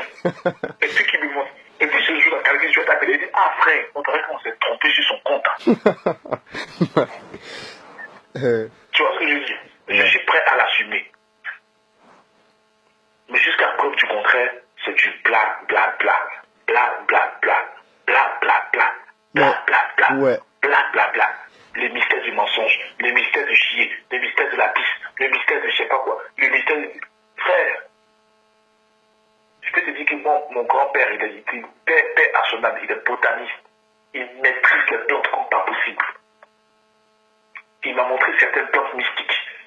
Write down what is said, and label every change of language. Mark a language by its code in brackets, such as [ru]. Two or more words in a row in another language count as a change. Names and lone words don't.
[fr] Et puis qu'il me voit. Et puis ce jour-là, quelqu'un je vais t'appeler et dire, ah frère, on dirait qu'on s'est trompé sur son compte. Tu vois ce que je veux dire? Je suis prêt à l'assumer. Mais jusqu'à preuve du contraire, c'est du bla bla bla. Bla bla bla. Bla bla bla. Bla bla bla. Ouais. Bla bla bla. Les mystères du mensonge, les mystères du chier, les mystères de la piste, le mystère de je sais pas quoi, le mystère du... Frère, je peux te dire que mon grand-père, il est paix à son âme, il est botaniste. Il maîtrise les plantes comme pas possible. Il m'a montré certaines plantes mystiques.